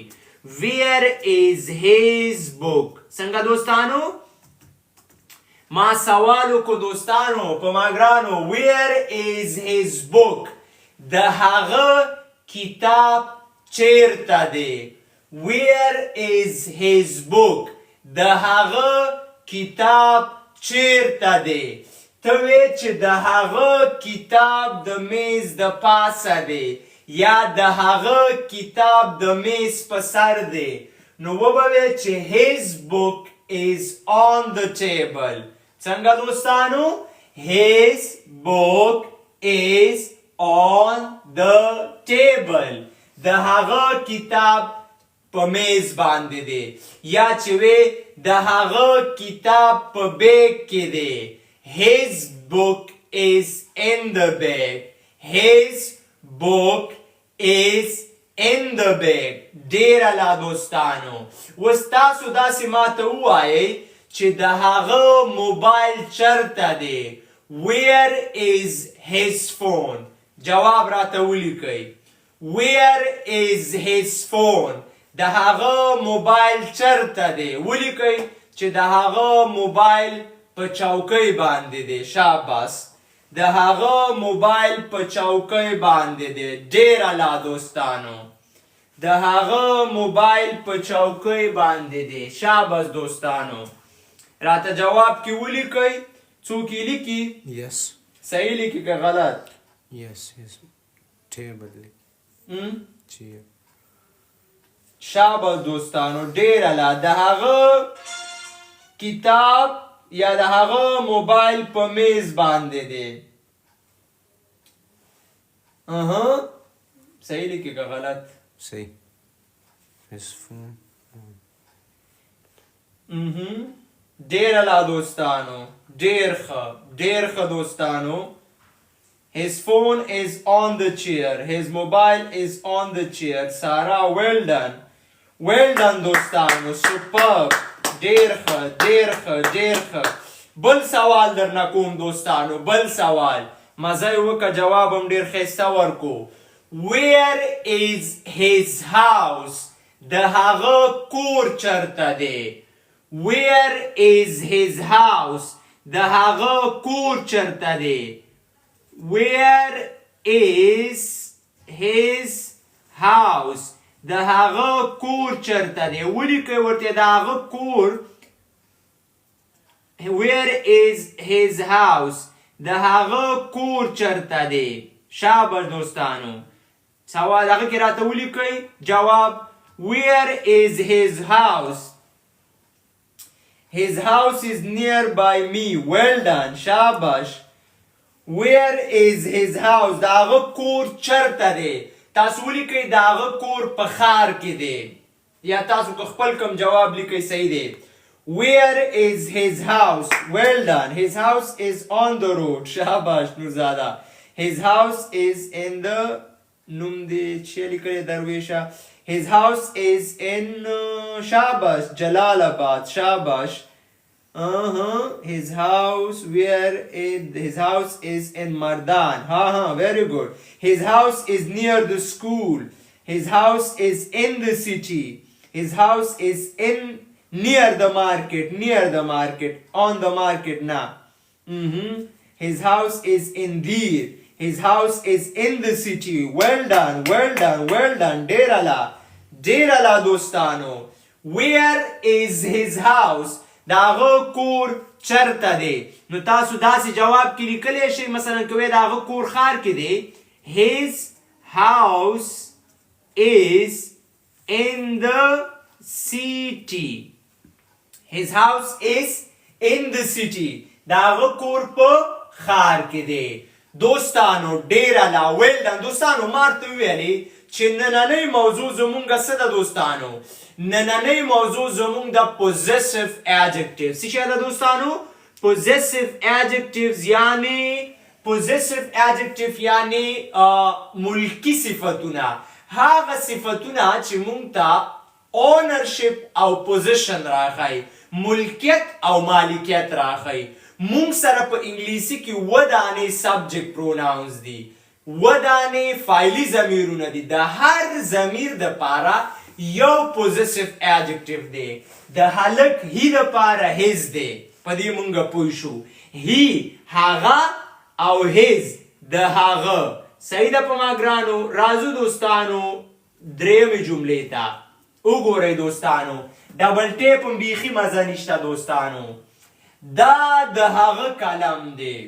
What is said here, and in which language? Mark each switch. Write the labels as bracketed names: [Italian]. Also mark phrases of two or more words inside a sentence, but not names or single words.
[English] where is his book. [Pashto] څنګه دوستانو؟ ما سوال وکړو دوستانو په ما ګرانو [English] where is his book. [Pashto] د هغه کتاب چیرته دی. [English] where is his book. [Pashto] د هغه کتاب چیرته دی. ته ته وې چې د هغه کتاب د میز د پاسه دی یا د هغه کتاب د میز په سر دی نو وبه وې چې [English] his book is on the table [Pashto] څنګه دوستانو [English] his book is on the table [Pashto] د هغه کتاب په میز باندې دی یا چې وې د هغه کتاب په بیگ کې دی [English] his book is in the bag his book is in the bag [Pashto] ډیر اعلی دوستانو اوس تاسو داسې ماته ووایئ چې د هغه موبایل چرته دی [English] where is his phone [Pashto] جواب راته ولیکئ [English] where is [Pashto] his phone د هغه موبایل چرته دی ولیکئ چې د هغه موبایل په چوکۍ باندې دی شاباس د هغه موبایل په چوکۍ باندې دی ډیر اعلی دوستانو د هغه موبایل په چوکۍ باندې دی شاباس دوستانو راته جواب کې ولیکئ څوک یې لیکي [English] yes [Pashto] صحیح لیکي که غلط [English] yes his table chair [Pashto] شاباس دوستانو ډیر اعلی د هغه کتاب یا د هغه موبایل په میز باندې دی صحیح لیکي که غلط [English] صحیح his phone [Pashto] ډیر اعلی دوستانو ډیر ښه دوستانو [English] his phone is on the chair his mobile is on the chair سارا well done دوستانو superb [Pashto] ډیر ښه بل سوال درنه کوم دوستانو بل سوال مزه یې وکړه جواب هم ډیر ښایسته ورکو [English] where is his house [Pashto] د هغه کور چرته دی [English] where is his house [Pashto] د هغه کور چرته دی [English] where is his house [Pashto] د هغه کور چرته دی ولیکئ ورته د هغه کور [English] where is his house [Pashto] د هغه کور چرته دی شاباش دوستانو سوال هغه کې راته ولیکئ جواب [English] where is his house his house is nearby me well done [Pashto] شاباش [English] where is his house [Pashto] د هغه کور چرته دی تاسو ولیکئ د هغه کور په ښار کې دی یا تاسو که خپل کوم جواب لیکئ صحیح دی [English] where is his house well done his house is on the road شاباش نورزاده his house is in the [Pashto] نوم دی چې لیکلی درویشه [English] his house is in شاباش جلال آباد شاباش his house his house is in Mardan very good his house is near the school his house is in the city his house is in near the market on the market now his house is in there his house is in the city well done [Pashto] ډیر اعلی دوستانو [English] where is his house [Pashto] د هغه کور چرته دی نو تاسو داسې جواب کې لیکلی شئ مثلا که وایئ د هغه کور ښار کې دی [English] his house is in the city his house is in the city [Pashto] د هغه کور په ښار کې دی دوستانو ډیر اعلی [English] well done [Pashto] دوستانو مارته وویلې چې نننۍ موضوع زمونږ څه ده دوستانو نننۍ موضوع زمونږ د [English] possessive adjectives [Pashto] څه شی ده دوستانو [English] possessive adjectives [Pashto] یعنی ملکی صفتونه هغه صفتونه چې مونږ ته ownership او position راښایي ملکیت او مالکیت راښایي مونږ سره په انګلیسي کې ودانې [English] subject pronouns [Pashto] دي ودانې فعلي ضمیرونه دي د هر ضمیر دپاره یو [English] possessive adjective [Pashto] دی د هلک هی دپاره his دی په دې مونږ پوه شو هی هغه او his د هغه صحیح ده په ما ګرانو راځو دوستانو درېیمې جملې ته وګورئ دوستانو [English] double tape [Pashto] هم بیخي مزه نشته دوستانو دا د هغه قلم دی.